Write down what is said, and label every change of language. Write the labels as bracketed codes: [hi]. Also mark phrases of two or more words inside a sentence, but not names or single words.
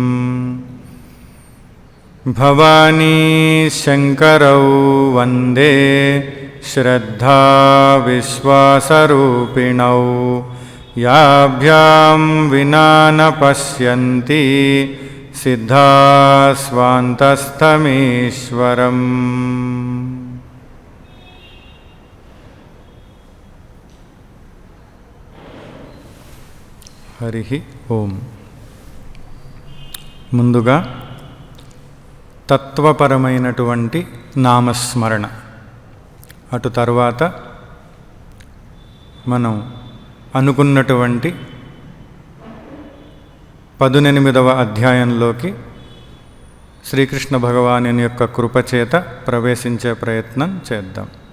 [sa] भवानी शंकरौ वन्दे श्रद्धा विश्वासरूपिणौ याभ्यां विना न पश्यन्ति सिद्धा स्वान्तस्थमीश्वरम्। हरि ओम। [te] ముందుగా తత్వపరమైనటువంటి నామస్మరణ, అటు తర్వాత మనం అనుకున్నటువంటి 18వ అధ్యాయంలోకి శ్రీకృష్ణ భగవానుని యొక్క కృపచేత ప్రవేశించే ప్రయత్నం చేద్దాం.